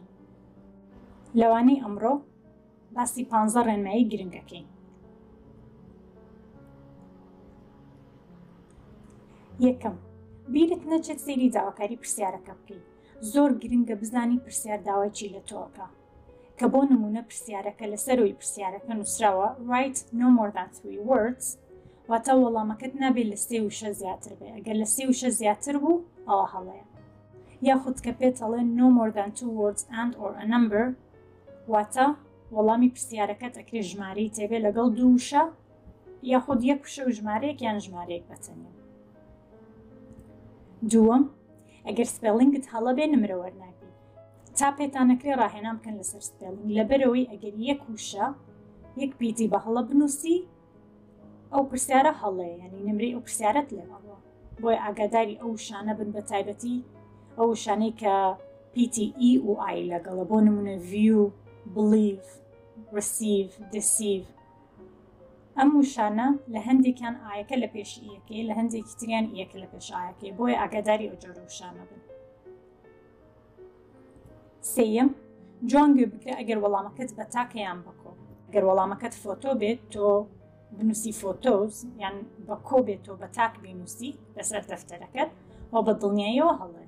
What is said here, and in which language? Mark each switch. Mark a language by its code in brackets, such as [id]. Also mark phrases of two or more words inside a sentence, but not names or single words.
[ckb] لەوانەی ئەمڕۆ باسی 15 ڕێنمایی گرنگەکەین. یەکەم، بیرت نەچێت سەیری داواکاری پرسیارەکە بکەیت. زۆر گرنگە بزانی پرسیار داوای چی لە تۆکە، کە بۆ نمونە پرسیارەکە لەسەرەوەی پرسیارەکە نووسراوە [en] write no more than 3 words، [ckb] واتە وەڵامەکەت نابێت لە 3 و 6 زیاتر بێ. ئەگەر لە 3 و 6 زیاتر بوو ئەوە هەڵەیە. یاخود کە پێت هەڵێ [en] no more than 2 words and or a number، [ckb] واتە وەڵامی پرسیارەکەت ئەکرێ ژمارەی تێبێ لەگەڵ 2 وشە یاخود 1 وشە و ژمارەیەک یان ژمارەیەک بەتەنێ. دووەم، ئەگەر سپێلینگت هەڵە بێ نمرە وەرناگری. تا پێتانەکرێ ڕاهێنان بکەن لەسەر سپێلینگ، لەبەرەوەی ئەگەر 1 وشە 1 پیتی بە هەڵە بنووسی ئەو پرسیارە هەڵەیە، یعنی نمرەی ئەو پرسیارەت لێ هەڵەوە. بۆیە ئاگاداری ئەو شانە بن، بە تایبەتی ئەو شانەی کە پیتی ئی و ئای لەگەڵە، بۆ نمونە [en] view، believe، receive، deceive. [ckb] ئەم وشانە لە هەندێکیان ئایەکە لە پێش ئیەکەی، لە هەندێکی تریان ئیەکە لە پێش ئایەکەی، بۆیە ئاگاداری ئەو جۆرە وشانە بن. سێیەم، جوان گوێ بگرە ئەگەر وەڵامەکەت بە تاکە یان بە کۆ. ئەگەر وەڵامەکەت فۆتۆ بێت تۆ بنووسی فۆتۆز، یان بە کۆ بێت تۆ بە تاک بینووسی لەسەر دەفتەرەکەت، و بە دڵنیاییەوە هەڵەیە.